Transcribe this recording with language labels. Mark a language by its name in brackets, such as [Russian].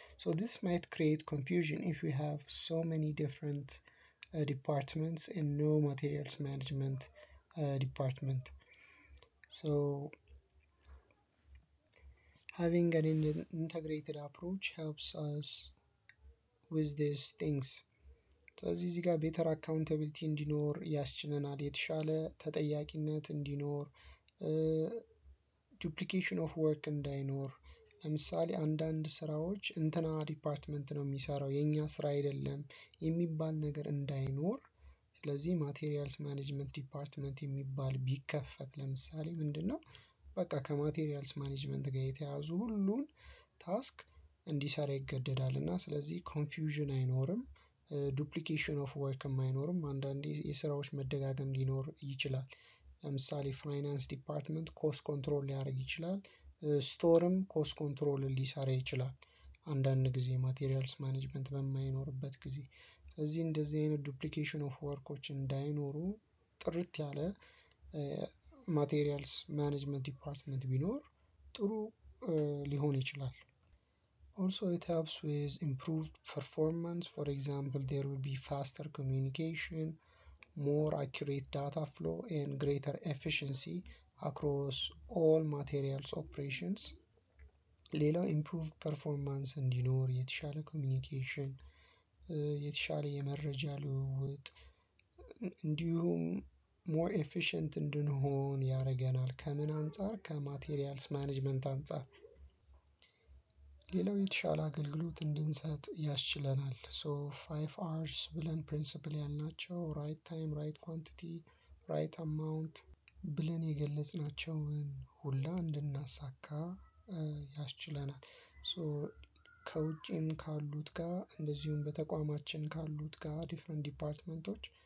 [English] So this might create confusion if we have so many different departments and no materials management department. So having an integrated approach helps us with these things. [Amharic] ስለዚህ እዚህ ጋር ቤተር አካውንታቢሊቲ እንዲኖር ያስችለናል፣ የተሻለ ተጠያቂነት እንዲኖር፣ [English] ዱፕሊኬሽን ኦፍ ወርክ [Amharic] እንዳይኖር። ለምሳሌ አንዳንድ ስራዎች እንትና ዲፓርትመንት ነው የሚሰራው የኛ ስራ አይደለም የሚባል ነገር እንዳይኖር፣ ስለዚህ ማቴሪያልስ ማኔጅመንት ዲፓርትመንት የሚባል ቢከፈት ለምሳሌ ምንድነው በቃ ከማቴሪያልስ ማኔጅመንት ጋር የተያዙ ሁሉን ታስክ እንዲሰራ ይገደዳል እና ስለዚህ ኮንፊውዥን አይኖርም፣ ዱፕሊኬሽን ኦፍ ወርክም አይኖርም። አንዳንዴ የስራዎች መደጋገም ሊኖር ይችላል። ለምሳሌ ፋይናንስ ዲፓርትመንት ኮስት ኮንትሮል ሊያደርግ ይችላል፣ ስቶርም ኮስት ኮንትሮል ሊሰራ ይችላል አንዳንድ ጊዜ ማቴሪያልስ ማኔጅመንት በማይኖርበት ጊዜ። ስለዚህ እንደዚህ አይነት ዱፕሊኬሽን ኦፍ ወርኮች እንዳይኖሩ ጥርት ያለ ማቴሪያልስ ማኔጅመንት ዲፓርትመንት ቢኖር ጥሩ ሊሆን ይችላል። [English] Also, it helps with improved performance. For example, there will be faster communication, more accurate data flow, and greater efficiency across all materials operations. [Amharic] ሌላው [English] improved performance [Amharic] እንዲኖር የተሻለ ኮሚኒኬሽን፣ የተሻለ የመረጃ ልውውጥ እንዲሁም ሞር ኤፊሽንት እንድንሆን ያደርገናል። ከምን አንጻር? ከማቴሪያልስ ማኔጅመንት አንጻር። ሌላው የተሻለ አገልግሎት እንድንሰጥ ያስችለናል። ሶ 5 R's ብለን ፕሪንሲፕል ያልናቸው [English] ራይት ታይም፣ ራይት ኳንቲቲ፣ ራይት አማውንት [Amharic] ብለን የገለጽናቸውን ሁላ እንድናሳካ ያስችለናል። ሶ ከውጭም ካሉት ጋር እንደዚሁም በተቋማችን ካሉት ጋር ዲፍረንት ዲፓርትመንቶች